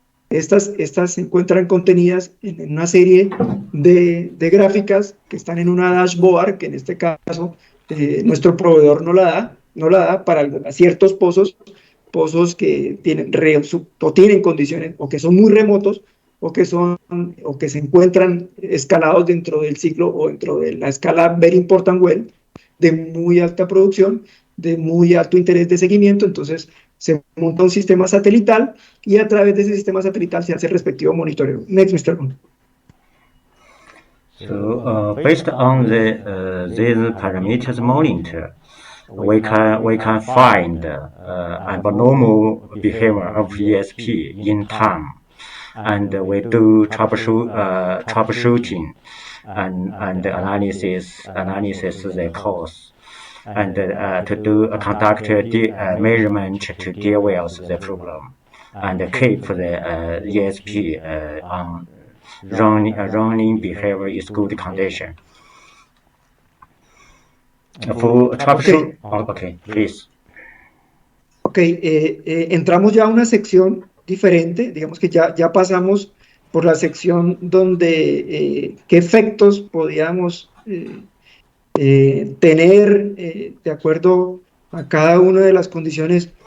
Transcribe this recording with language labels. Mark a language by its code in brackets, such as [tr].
[es] Estas se encuentran contenidas en una serie de gráficas que están en una dashboard, que en este caso nuestro proveedor no la da para ciertos pozos que tienen condiciones o que son muy remotos o que se encuentran escalados dentro del ciclo o dentro de la escala Very Important Well de muy alta producción, de muy alto interés de seguimiento. Entonces se monta un sistema satelital y a través de ese sistema satelital se hace el respectivo monitoreo. [en] Next, Mr. Gon. So based on these parameters monitor, we can find abnormal behavior of ESP in time, and we do troubleshooting and analysis the cause, and to conduct measurement to deal with the problem, and keep the ESP on running behavior is good condition. For troubleshoot, okay, please. [es] Ok, entramos ya a una sección diferente, digamos que ya pasamos por la sección donde qué efectos podíamos tener de acuerdo a cada una de las condiciones.